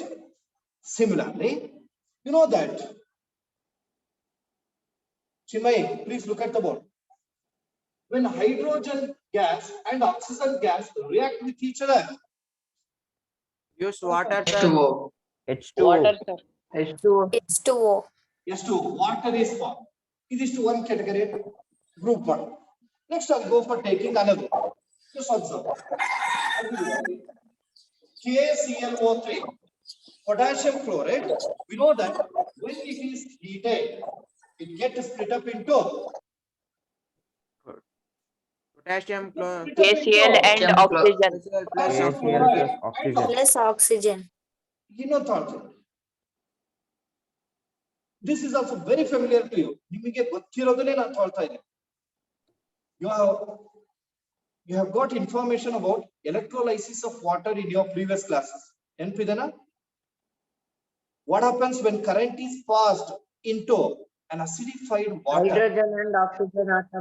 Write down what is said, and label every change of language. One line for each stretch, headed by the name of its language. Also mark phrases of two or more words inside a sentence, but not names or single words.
English: Similarly, you know that. Chinmay, please look at the board. When hydrogen gas and oxygen gas react with each other, Use water, sir. H2O. Water, sir. H2O. H2O. Yes, water is formed. It is to one category, group 1. Next, I'll go for taking another. Just observe. KClO3, potassium chloride. We know that when it is heated, it gets split up into Potassium KCl and Chemical. oxygen. plus oxygen. Plus oxygen. This is also very familiar to you.
Kannada: ನಿಮಗೆ ಗೊತ್ತಿರೋದನ್ನೇ ನಾನು ತಗೊಳ್ತಾ ಇದ್ದೀನಿ.
English: You have got information about electrolysis of water in your previous classes.
Kannada: Enpidana?
English: What happens when current is passed into an acidified water? Hydrogen and oxygen atoms